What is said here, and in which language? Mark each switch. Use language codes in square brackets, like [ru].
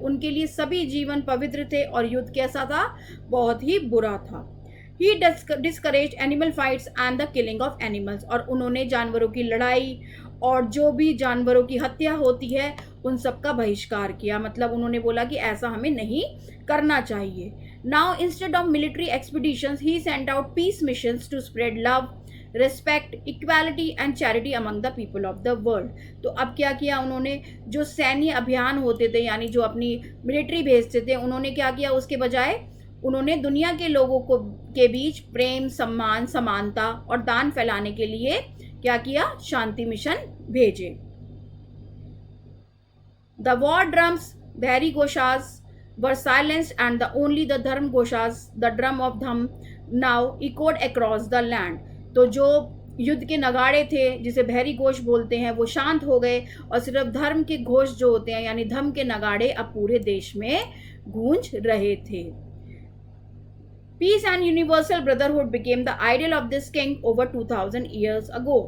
[hi] उनके लिए सभी जीवन पवित्र थे और युद्ध कैसा था, बहुत ही बुरा था। [en] He discouraged animal fights and the killing of animals। [hi] और उन्होंने जानवरों की लड़ाई और जो भी जानवरों की हत्या होती है उन सब का बहिष्कार किया। मतलब उन्होंने बोला कि ऐसा हमें नहीं करना चाहिए। [en] Now instead of military expeditions he sent out peace missions to spread love, respect, equality and charity among the people of the world. [hi] तो अब क्या किया उन्होंने, जो सैन्य अभियान होते थे यानी जो अपनी मिलिट्री भेजते थे, उन्होंने क्या किया, उसके बजाय उन्होंने दुनिया के लोगों को के बीच प्रेम, सम्मान, समानता और दान फैलाने के लिए क्या किया, शांति मिशन भेजे। [en] The war drums, Bhari Ghoshas were silenced and only the Dharm Ghoshas, the drum of Dham, now echoed across the land। [hi] तो जो युद्ध के नगाड़े थे जिसे भैरी घोष बोलते हैं वो शांत हो गए, और सिर्फ धर्म के घोष जो होते हैं यानी धम्म के नगाड़े अब पूरे देश में गूंज रहे थे। [en] Peace and universal brotherhood became the ideal of this king over 2000 years ago।